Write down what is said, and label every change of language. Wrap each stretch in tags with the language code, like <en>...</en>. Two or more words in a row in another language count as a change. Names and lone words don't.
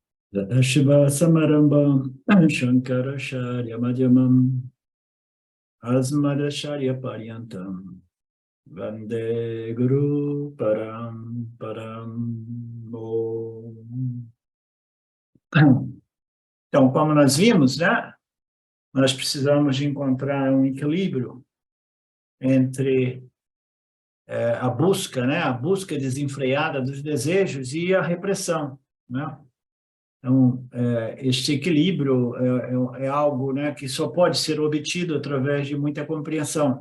<sa>शिव समारम्भां शङ्कराचार्य मध्यमां अस्मदाचार्य पर्यन्तां वन्दे गुरु परं परं ॐ.</sa> <pt>Então, como nós vimos, né? Nós precisamos de encontrar um equilíbrio entre a busca, né? A busca desenfreada dos desejos e a repressão, né? Então, este equilíbrio é algo, né, que só pode ser obtido através de muita compreensão.</pt>